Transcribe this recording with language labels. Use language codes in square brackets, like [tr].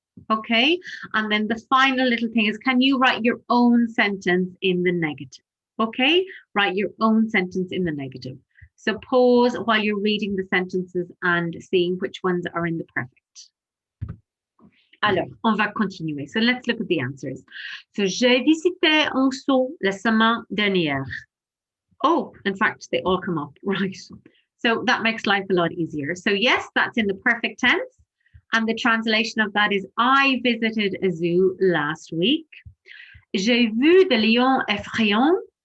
[en] Okay, and then the final little thing is, can you write your own sentence in the negative? Okay, write your own sentence in the negative. So pause while you're reading the sentences and seeing which ones are in the perfect. [fr] Alors, on va continuer. [en] So let's look at the answers. [fr] So, j'ai visité un zoo la semaine dernière. [en] Oh, in fact, they all come up, right? So that makes life a lot easier. So yes, that's in the perfect tense. And the translation of that is, I visited a zoo last week. [fr] J'ai vu des lions effrayants.